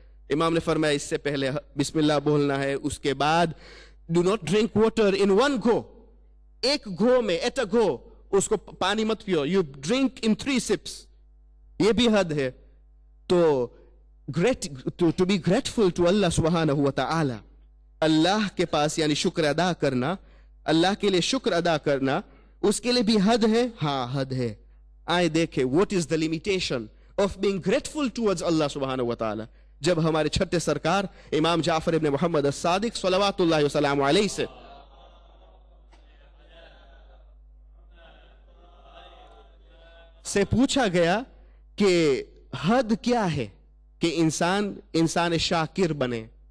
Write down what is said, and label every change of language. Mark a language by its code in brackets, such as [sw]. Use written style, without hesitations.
[ur] امام نے فرمایا اس سے پہلے بسم اللہ بولنا ہے، اس کے بعد [en] do not drink water in one go, [ur] ایک گھو میں، [en] at a go [ur] اس کو پانی مت پیو، [en] you drink in 3 sips، [ur] یہ بھی حد ہے. تو [en] to be grateful to Allah subhanahu wa ta'ala، [ur] اللہ کے پاس یعنی شکر ادا کرنا، اللہ کے لیے شکر ادا کرنا، اس کے لیے بھی حد ہے. ہاں حد ہے. آئے دیکھیں [en] what is the limitation of being grateful towards Allah subhanahu wa ta'ala. [ur] جب ہمارے چھٹے سرکار امام جعفر ابن محمد الصادق صلوات اللہ وسلام علیہ سے پوچھا گیا کہ حد کیا ہے کہ انسان شاکر بنے.